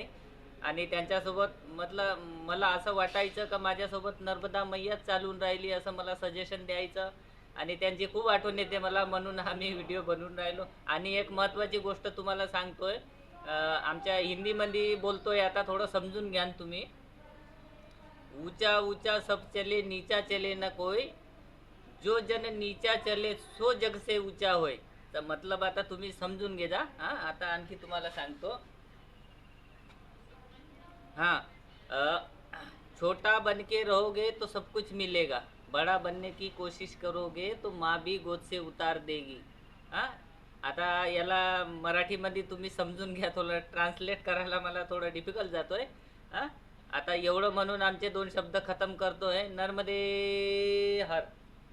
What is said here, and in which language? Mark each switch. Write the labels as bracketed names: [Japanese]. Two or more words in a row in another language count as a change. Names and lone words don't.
[Marathi] आणि त्यांच्यासोबत म्हटलं, मला असं वाटायचं का माझ्यासोबत नर्मदा मैयाच चालून राहिली, असं मला सजेशन द्यायचं. आणि त्यांची खूप आठवण येते मला, म्हणून आम्ही व्हिडिओ बनवून राहिलो. आणि एक महत्त्वाची गोष्ट तुम्हाला सांगतोय, आमच्या हिंदीमध्ये बोलतोय, आता थोडं समजून घ्या तुम्ही. [Hindi] ऊंचा ऊंचा सब चले, नीचा चले न कोई, जो जन नीचा चले सो जग से ऊंचा होय. [Marathi] तर मतलब आता तुम्ही समजून घे जा. हां, आता आणखी तुम्हाला सांगतो. [Hindi] हाँ, छोटा बन के रहोगे तो सब कुछ मिलेगा, बड़ा बनने की कोशिश करोगे तो माँ भी गोद से उतार देगी. [Marathi] हां, आता याला मराठीमध्ये तुम्ही समजून घ्या. थोडं ट्रान्सलेट करायला मला थोडं डिफिकल्ट जातोय. हां, आता एवढं म्हणून आमचे दोन शब्द खतम करतोय. नर्मदे हर.